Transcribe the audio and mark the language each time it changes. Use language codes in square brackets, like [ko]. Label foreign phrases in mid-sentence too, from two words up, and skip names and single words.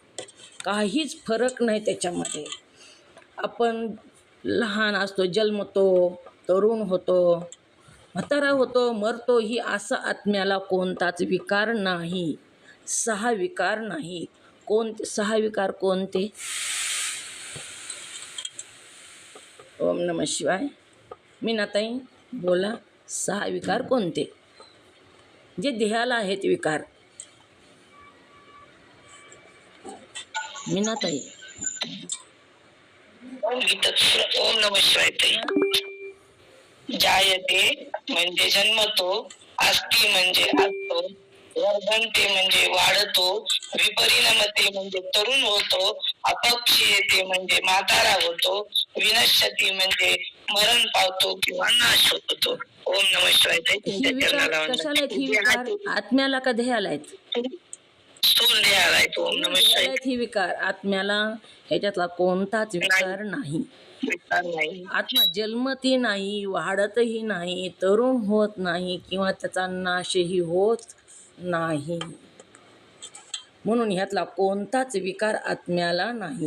[mr] काहीच फरक नाही त्याच्यामध्ये. आपण लहान असतो, जन्मतो, तरुण होतो, म्हातारा होतो, मरतो, ही असं आत्म्याला कोणताच विकार नाही. 6 विकार नाही. कोणते 6 विकार कोणते? [sa] ओम नमः शिवाय. [mr] मीनाताई बोला. 6 विकार कोणते जे देहाला आहेत विकार? मीनाताई. [sa] ओम नमः शिवाय ताई. [mr] जायते म्हणजे जन्मतो, अस्ति म्हणजे असतो, वर्धन्ते म्हणजे वाढतो, विपरिणमते म्हणजे तरुण होतो, अपक्षीयते म्हणजे म्हातारा होतो, विनश्यती म्हणजे मरण पावतो किंवा नाश होतो. [sa] ओम नमः शिवाय. [mr] ही विकार कशाला आहेत? ही विकार आत्म्याला का देहाला आहेत? स्थूल देहाला आहेत. [sa] ओम नमः शिवाय. [mr] आहेत ही विकार आत्म्याला, ह्याच्यातला कोणताच विकार नाही. आत्मा जन्मती नाही, वाढतही नाही, तरुण होत नाही किंवा त्याचा नाशही होत नाही. म्हणून ह्यातला कोणताच विकार आत्म्याला नाही.